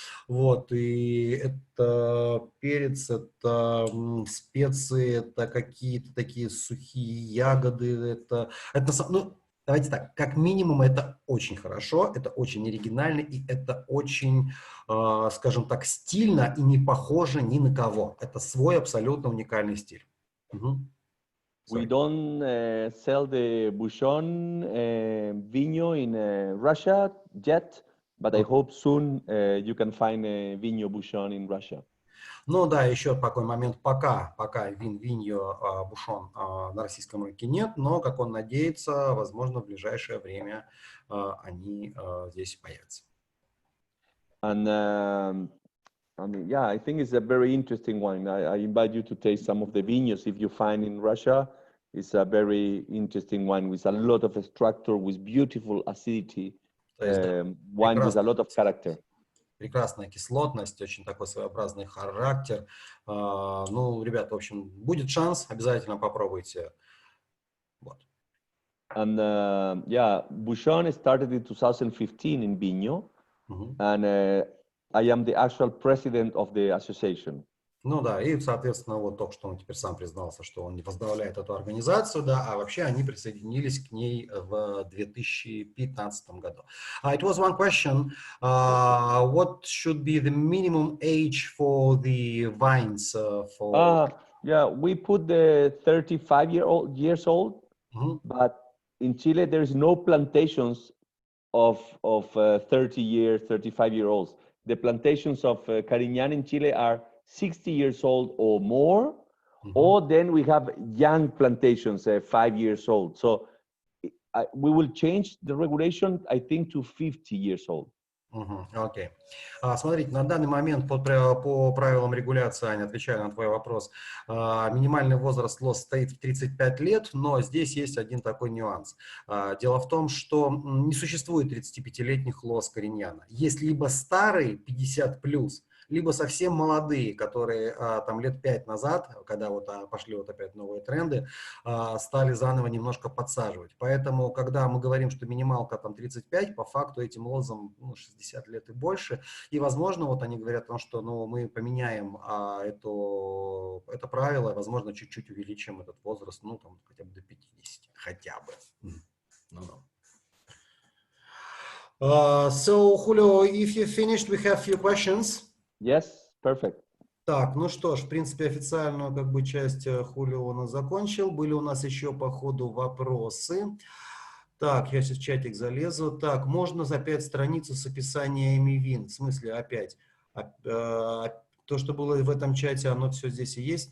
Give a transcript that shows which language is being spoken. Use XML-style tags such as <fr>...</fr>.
<ru>Вот, и это перец, это специи, это какие-то такие сухие ягоды, ну, давайте так, как минимум это очень хорошо, это очень оригинально, и это очень, скажем так, стильно и не похоже ни на кого. Это свой абсолютно уникальный стиль.</ru> <en>We don't sell the Bouchon vino in Russia yet, but I hope soon you can find Viña Bouchon in Russia.</en> <ru>Ну да, еще такой момент, пока Viña Бушон на российском рынке нет, но, как он надеется, возможно, в ближайшее время они здесь появятся.</ru> <en>And I mean, yeah, I think it's a very interesting one. I invite you to taste some of the vinos if you find in Russia. It's a very interesting one with a lot of structure, with beautiful acidity, wine with a lot of character.</en> <ru>Прекрасная кислотность, очень такой своеобразный характер. Ну, ребят, в общем, будет шанс, обязательно попробуйте. Вот.</ru> <en>And yeah, Bouchon started in 2015 in Viña, and I am the actual president of the association.</en> <ru>Ну да, и, соответственно, вот только что он теперь сам признался, что он не возглавляет эту организацию, да, а вообще они присоединились к ней в 2015 году.</ru> <en>It was one question, what should be the minimum age for the vines? Yeah, we put the 35 years old, but in Chile there is no plantations of 30-year, 35-year-olds. The plantations of Cariñán in Chile are 60 years old or more, or then we have young plantations, 5 years old. So we will change the regulation, I think, to 50 years old.</en> <ru>Окей. Смотрите, на данный момент по правилам регуляции, Аня, отвечаю на твой вопрос, минимальный возраст лоз стоит в 35 лет, но здесь есть один такой нюанс. Дело в том, что не существует 35-летних лоз Cariñán. Есть либо старые, 50+, либо совсем молодые, которые там лет 5 назад, когда вот пошли вот опять новые тренды, стали заново немножко подсаживать. Поэтому, когда мы говорим, что минималка там 35, по факту этим лозам 60 лет и больше. И, возможно, вот они говорят о том, что мы поменяем это правило, возможно, чуть-чуть увеличим этот возраст, ну, там, хотя бы до 50, хотя бы.</ru> <en>So, Julio, if you finished, we have few questions. Yes, perfect.</en> <ru>Так, ну что ж, в принципе, официальную как бы часть Хулио у нас закончил. Были у нас еще по ходу вопросы. Так, я сейчас в чатик залезу. Так, можно за 5 страниц с описаниями вин. В смысле, опять. То, что было в этом чате, оно все здесь и есть.</ru>